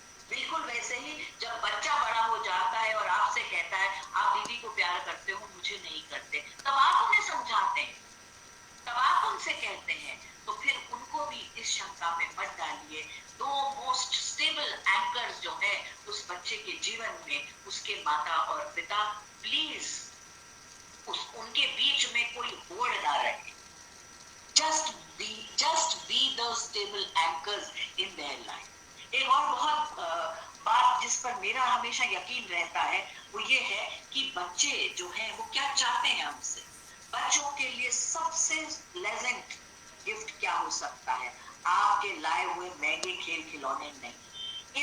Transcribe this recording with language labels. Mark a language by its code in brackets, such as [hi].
[hi] बिल्कुल वैसे ही जब बच्चा बड़ा हो जाता है और आपसे कहता है आप दीदी को प्यार करते हो, मुझे नहीं करते, तब आप उन्हें समझाते हैं, तब आप उनसे कहते हैं, तो फिर उनको भी इस शंका में मत डालिए। दो मोस्ट स्टेबल एंकर्स जो है उस बच्चे के जीवन में, उसके माता और पिता, प्लीज उनके बीच में कोई होड़ ना रहे। [en] just be those stable anchors in their life। [hi] एक और बहुत बात जिस पर मेरा हमेशा यकीन रहता है वो ये है कि बच्चे जो हैं वो क्या चाहते हैं हमसे। बच्चों के लिए सबसे प्लेजेंट गिफ्ट क्या हो सकता है? आपके लाए हुए महंगे खेल खिलौने नहीं।